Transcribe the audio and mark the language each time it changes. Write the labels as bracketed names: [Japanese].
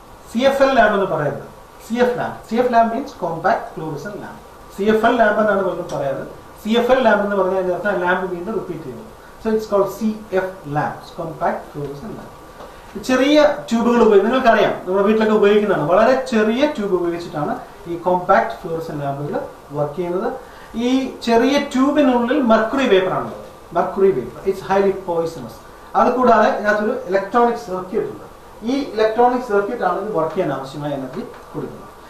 [English] CFL lamp [Malayalam] എന്ന് പറയുന്നത് [English] CF lamp means compact fluorescent lamp. [Malayalam] CFL lamp എന്നാണ് പലരും പറയാറ്. CFL lamp എന്ന് പറഞ്ഞാൽ അതിനർത്ഥം ലാമ്പ് വീണ്ടും റിപ്പീറ്റ് ചെയ്യുന്നു. [English] So it's called CF lamps, compact fluorescent lamp. [Malayalam] ചെറിയ ട്യൂബുകൾ ഉപയോഗിച്ച് നിങ്ങൾക്കറിയാം നമ്മുടെ വീട്ടിലൊക്കെ ഉപയോഗിക്കുന്നതാണ്. വളരെ ചെറിയ ട്യൂബ് ഉപയോഗിച്ചിട്ടാണ് ഈ കോമ്പാക്ട് ഫ്ലൂറസെന്റ് ലാമ്പുകൾ വർക്ക് ചെയ്യുന്നത്. ഈ ചെറിയ ട്യൂബിനുള്ളിൽ മെർക്കുറി വേപ്പർ ആണുള്ളത്. Mercury vapour [English] It's highly poisonous. [Malayalam] അതുകൂടാതെ ഇതിനകത്തൊരു ഇലക്ട്രോണിക് സർക്യൂട്ട് ഉണ്ട്. ഈ ഇലക്ട്രോണിക് സർക്യൂട്ട് ആണ് ഇത് വർക്ക് ചെയ്യാൻ ആവശ്യമായ എനർജി കൊടുക്കുന്നത്.